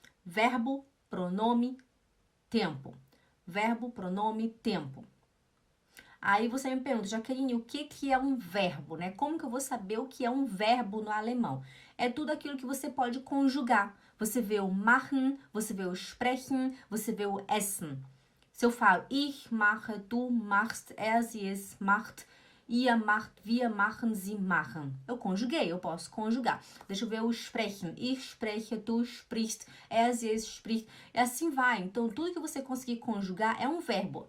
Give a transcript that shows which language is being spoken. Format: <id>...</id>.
<pt>Verbo, pronome, tempo. Verbo, pronome, tempo. Aí você me pergunta, Jaqueline, o que é um verbo, né? Como que eu vou saber o que é um verbo no alemão? É tudo aquilo que você pode conjugar. Você vê o machen, você vê o sprechen, você vê o essen. Se eu falo</pt> <de>ich mache, du machst, er, sie, es macht, ihr macht, wir machen, sie machen.</de> <pt>Eu conjuguei, eu posso conjugar. Deixa eu ver o sprechen.</pt> <de>Ich spreche, du sprichst, er, sie, es spricht.</de> <pt>E assim vai. Então, tudo que você conseguir conjugar é um verbo.</pt>